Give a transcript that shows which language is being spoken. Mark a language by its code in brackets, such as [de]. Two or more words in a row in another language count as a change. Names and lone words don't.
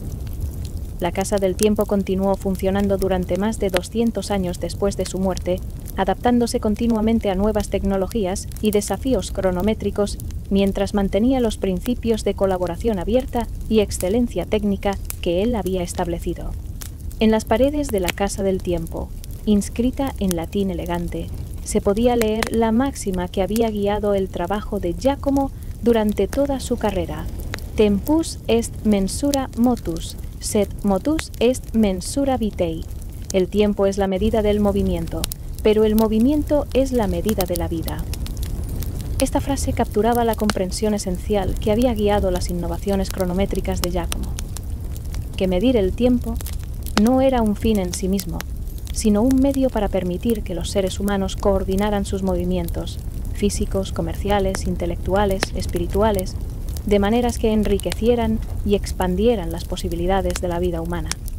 [es] La Casa del Tiempo continuó funcionando durante más de 200 años después de su muerte, adaptándose continuamente a nuevas tecnologías y desafíos cronométricos, mientras mantenía los principios de colaboración abierta y excelencia técnica que él había establecido. En las paredes de la Casa del Tiempo, inscrita en latín elegante, se podía leer la máxima que había guiado el trabajo de Giacomo durante toda su carrera: [la] Tempus est mensura motus, sed motus est mensura vitae. [es] El tiempo es la medida del movimiento, pero el movimiento es la medida de la vida. Esta frase capturaba la comprensión esencial que había guiado las innovaciones cronométricas de Giacomo: que medir el tiempo no era un fin en sí mismo, sino un medio para permitir que los seres humanos coordinaran sus movimientos, físicos, comerciales, intelectuales, espirituales, de maneras que enriquecieran y expandieran las posibilidades de la vida humana.